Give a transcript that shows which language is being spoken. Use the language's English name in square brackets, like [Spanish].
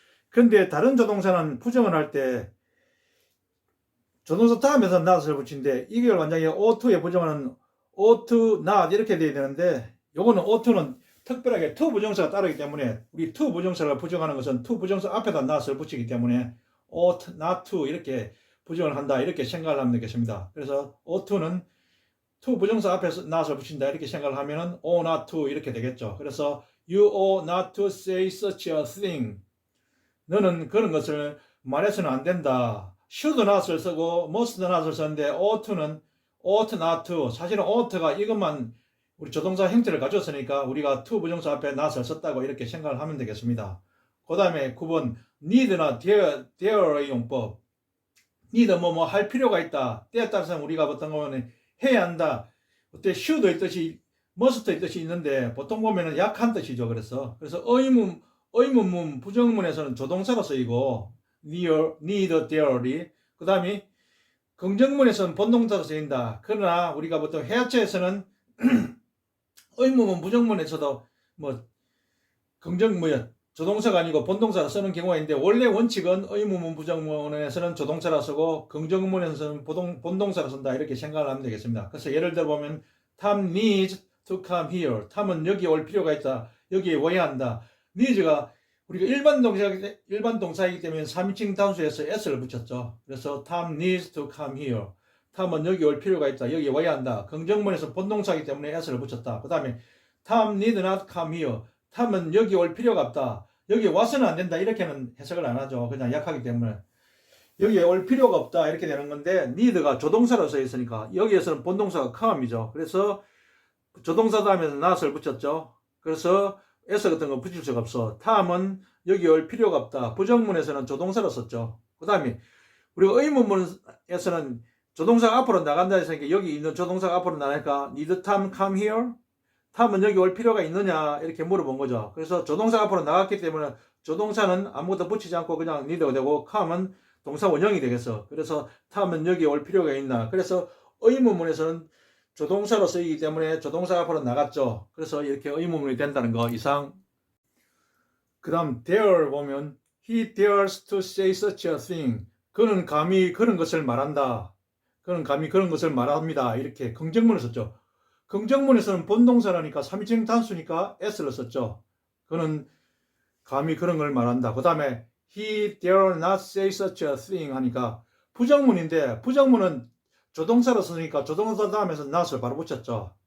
[Korean] 근데 다른 조동사는 부정을 할 때 조동사 다음에서 not을 붙이는데 이걸 완전히 oughto의 부정은 ought to not 이렇게 돼야 되는데 요거는 oughto는 특별하게 to 부정사가 따르기 때문에 우리 to 부정사를 부정하는 것은 to 부정사 앞에다 not을 붙이기 때문에 ought not to 이렇게 부정을 한다 이렇게 생각을 하면 되겠습니다. 그래서 ought to는 to 부정사 앞에서 not을 붙인다 이렇게 생각을 하면은 ought not to 이렇게 되겠죠. [English] 그래서 you ought not to say such a thing 너는 그런 것을 말해서는 안 된다. [Korean] should not을 쓰고 must not을 썼는데 ought는 ought not to 사실은 ought가 이것만 우리 조동사 형태를 가졌으니까 우리가 to 부정사 앞에 not을 썼다고 이렇게 생각을 하면 되겠습니다. 그 다음에 9번 need나 there의 용법 need 뭐 할 필요가 있다. 때에 따라서 우리가 보통 보면 해야 한다. 그때 should의 뜻이 must의 뜻이 있는데 보통 보면은 약한 뜻이죠. 그래서 의문문 부정문에서는 조동사로 쓰이고 need there이 그 다음에 긍정문에서는 본동사로 쓰인다. 그러나 우리가 보통 해야체에서는 의문문 부정문에서도 조동사가 아니고 본동사로 쓰는 경우가 있는데 원래 원칙은 의문문 부정문에서는 조동사로 쓰고 긍정문에서는 본동사로 쓴다 이렇게 생각을 하면 되겠습니다. [English] 그래서 예를 들어 보면 Tom needs to come here. [Korean] Tom은 여기 올 필요가 있다. 여기에 와야 한다. needs가 우리가 일반 동사이기 때문에 3인칭 단수에서 s를 붙였죠. [English] 그래서 Tom needs to come here. [Korean] Tom은 여기 올 필요가 있다. 여기 와야 한다. 긍정문에서 본동사이기 때문에 s를 붙였다. [English] 그 다음에 Tom need not come here. [Korean] Tom은 여기 올 필요가 없다. 여기 와서는 안 된다. 이렇게는 해석을 안 하죠. 그냥 약하기 때문에. 여기에 올 필요가 없다. 이렇게 되는 건데 need가 조동사로 써 있으니까 여기에서는 본동사가 come이죠. 그래서 조동사 다음에는 not을 붙였죠. 그래서 s 같은 거 붙일 수가 없어. 탐은 여기 올 필요가 없다. 부정문에서는 조동사로 썼죠. 그 다음에 우리가 의문문에서는 조동사가 앞으로 나간다 했으니까 여기 있는 조동사가 앞으로 나가니까 need Tom come here? 탐은 여기 올 필요가 있느냐 이렇게 물어본 거죠. 그래서 조동사가 앞으로 나갔기 때문에 조동사는 아무것도 붙이지 않고 그냥 need가 되고 come은 동사 원형이 되겠어. 그래서 탐은 여기 올 필요가 있나. 그래서 의문문에서는 조동사로 쓰이기 때문에 조동사가 앞으로 나갔죠. 그래서 이렇게 의문문이 된다는 거 이상. [English] 그 다음 dare 보면 he dares to say such a thing. [Korean] 그는 감히 그런 것을 말한다. 그는 감히 그런 것을 말합니다. 이렇게 긍정문을 썼죠. 긍정문에서는 본동사라니까 3인칭 단수니까 s를 썼죠. 그는 감히 그런 걸 말한다. 그 다음에 he dare not say such a thing 하니까 부정문인데 부정문은 조동사로 쓰니까 조동사 다음에서 not을 바로 붙였죠.